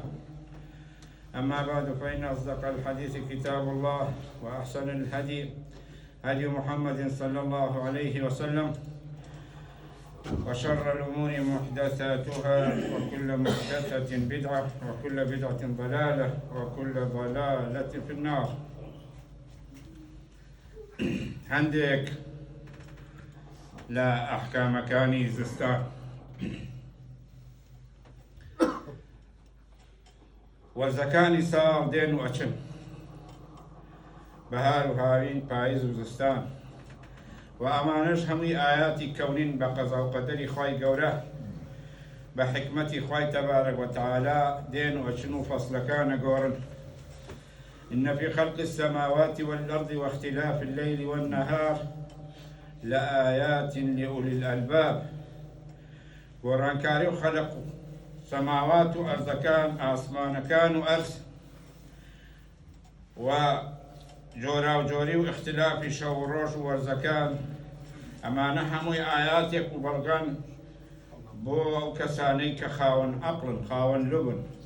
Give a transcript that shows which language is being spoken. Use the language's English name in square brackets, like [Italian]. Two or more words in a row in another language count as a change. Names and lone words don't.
[Arabic] أما بعد، فإن أصدق الحديث كتاب الله، وأحسن الهدي هدي محمد صلى الله عليه وسلم، وشر الأمور محدثاتها، وكل محدثة بدعة، وكل بدعة ضلالة، وكل ضلالة في النار. [Central Kurdish] هندێک لە ئەحکامەکانی زستان وەرزەکانی ساڵ دێن و ئەچن، بەهار و هاوین، پاییز و زستان، و ئەمانەش هەمووی ئاياتی کەونین بە قەزا و قەدەری خوای گەورە، بە حکمەتی خوای [Arabic] تەبارەک وتەعالا [Central Kurdish] دێن و ئەچن و فەسلەکان ئەگۆڕن. [Arabic] إن في خلق السماوات والأرض واختلاف الليل والنهار لآيات لأولي الألباب. [Central Kurdish] گۆڕانکاری و خەلق و سەماوات و ئەرزەکان، ئاسمانەکان و ئەرز، و جۆراوجۆری و اختلافی شەو و ڕۆژ و وەرزەکان، ئەمانە هەمووی ئاياتێک و بەڵگان بۆ ئەو کەسانەی کە خاوەن عەقڵن، خاوەن لوبن.